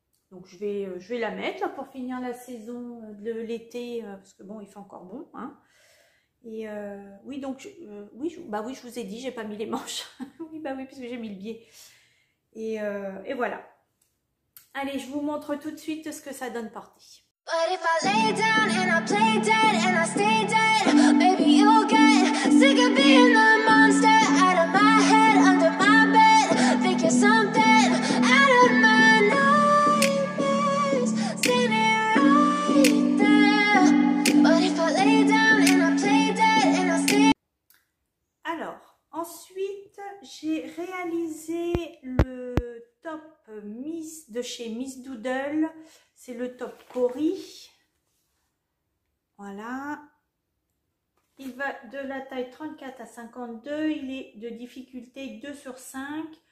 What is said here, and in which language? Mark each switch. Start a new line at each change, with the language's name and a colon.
French: Donc je vais la mettre là, pour finir la saison de l'été, parce que bon, il fait encore bon, hein. Et oui, donc oui, je vous ai dit, j'ai pas mis les manches. Oui, bah oui, puisque j'ai mis le biais. Et voilà. Allez, je vous montre tout de suite ce que ça donne porté.
English: But if I lay down and I play dead and I stay dead, baby you'll get sick of being the monster out of my head, under my bed, thinking something out of my nightmares, standing right there. But if I lay down and I play dead and I stay.
French: Alors, ensuite, j'ai réalisé le top de chez Miss Doodle. C'est le top Cori. Voilà. Il il va de la taille 34 à 52, il est de difficulté 2 sur 5.